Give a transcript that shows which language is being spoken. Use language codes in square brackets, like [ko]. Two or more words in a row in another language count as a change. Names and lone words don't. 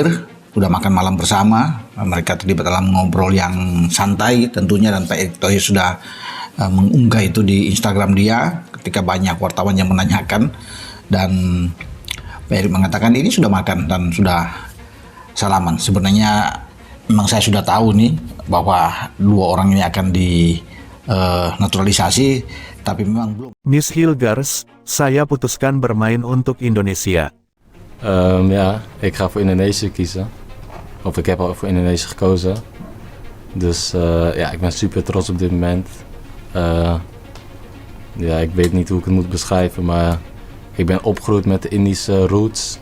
[id] Sudah makan malam bersama, mereka terlibat dalam ngobrol yang santai tentunya, dan Pak Erick Thohir sudah mengunggah itu di Instagram dia ketika banyak wartawan yang menanyakan, dan Pak Erick mengatakan ini sudah makan dan sudah salaman. Sebenarnya memang saya sudah tahu nih bahwa dua orang ini akan naturalisasi, tapi memang belum. Miss Hilgers, saya putuskan bermain untuk Indonesia. [nl] Ja, ik ga voor Indonesië kiezen. Of ik heb al voor Indonesië gekozen. Dus ja, ik ben super trots op dit moment. Ja, ik weet niet hoe ik het moet beschrijven, maar ik ben opgegroeid met de Indische roots.